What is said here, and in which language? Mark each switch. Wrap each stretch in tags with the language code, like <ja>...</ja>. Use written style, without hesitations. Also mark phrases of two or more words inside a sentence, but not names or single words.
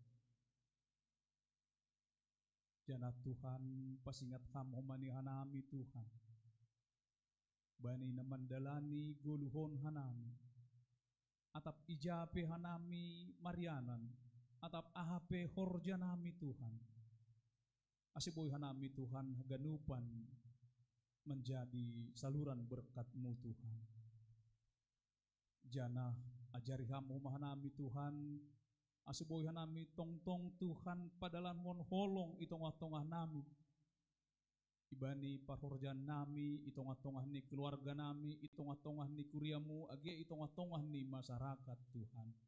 <bts>Jana Tuhan pasingat ham homani hanami Tuhan. Bani na mandalani guluhon hanami. Atap ijape hanami marianan. Atap ahape horjanami Tuhan. Asiboy hanami Tuhan haganupan</bts> <id>menjadi saluran berkat-Mu</id> <bts>Tuhan. Jana ajari hamu mahanami Tuhan. Asiboy hanami tong-tong Tuhan padalan mon holong itong-tongah nami. Ibani parhorjan nami, itong-tongah ni keluarga nami, itong-tongah ni kuriamu, agi itong-tongah ni masyarakat Tuhan.</bts>